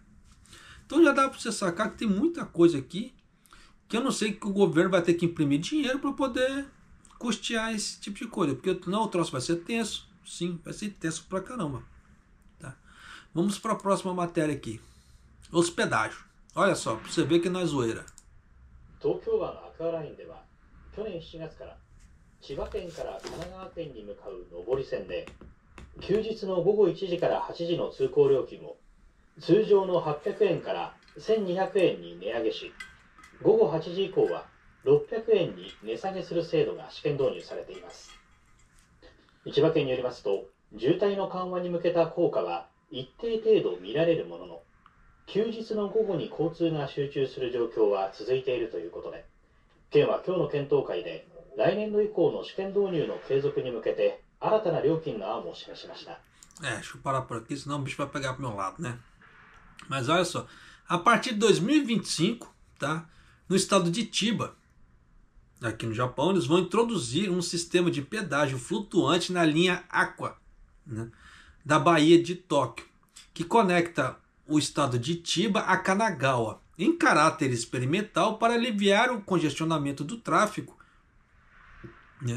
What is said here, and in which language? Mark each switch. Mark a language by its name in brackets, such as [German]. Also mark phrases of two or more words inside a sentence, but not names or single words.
[Portuguese] Então já dá para você sacar que tem muita coisa aqui que eu não sei que o governo vai ter que imprimir dinheiro para poder custear esse tipo de coisa. Porque não, o troço vai ser tenso. Sim, vai ser tenso pra caramba. Tá? Vamos para a próxima matéria aqui. Hospedagem. Olha só, pra você ver que não é zoeira. [Japanese] 東京湾アクアラインでは去年7月から千葉県から神奈川県に向かう上り線で休日の午後1時から8時の通行料金を通常の800円から1200円に値上げし、午後8時以降は600円に値下げする制度が試験導入されています。千葉県によりますと、渋滞の緩和に向けた効果は一定程度見られるものの、休日の午後に交通が集中する状況は続いているということで、県は今日の検討会で来年度以降の試験導入の継続に向けて新たな料金の案を示しました。 [Portuguese] Deixa eu parar por aqui, senão o bicho vai pegar pro meu lado, né? Mas olha só, a partir de 2025, tá? No estado de Chiba, aqui no Japão, eles vão introduzir um sistema de pedágio flutuante na linha Aqua, né, da Baía de Tóquio, que conecta o estado de Chiba a Kanagawa, em caráter experimental para aliviar o congestionamento do tráfego, né?